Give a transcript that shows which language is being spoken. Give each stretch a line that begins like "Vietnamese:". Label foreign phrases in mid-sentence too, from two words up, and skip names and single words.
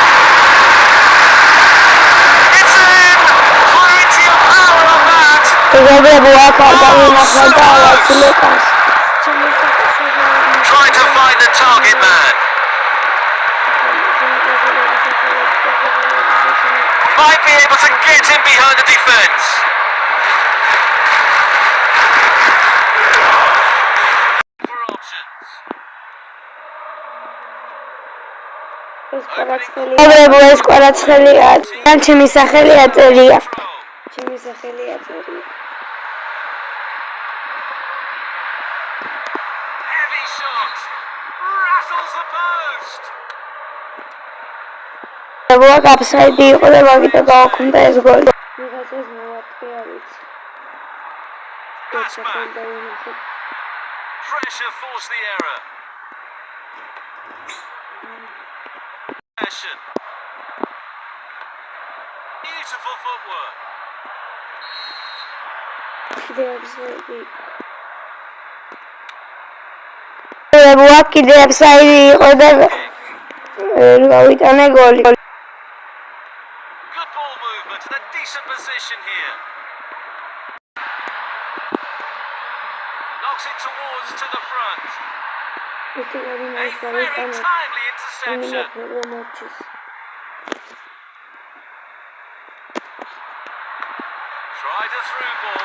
English: It's in! Plenty of power on that. Trying to find the target man. Might be able to get him behind the defence.
Georgian: ეს კვარაცხელია, ჩემი სახელი აწერია. ჩემი სახელი აწერია.
English: Heavy shot. Rattles the post.
Georgian: აფსაიდი იყო და მაგით გავაკუნდა ეს გოლი. ვიღაცას მოვატყი არ ვიცი.
English: Pressure forced the error. Beautiful footwork.
Georgian: კიდე აფსაიდი იყო და გავიტანე გოლი.
English: Good ball movement and a decent position here. Knocks it towards to the front. A very timely interception. Tried a through ball.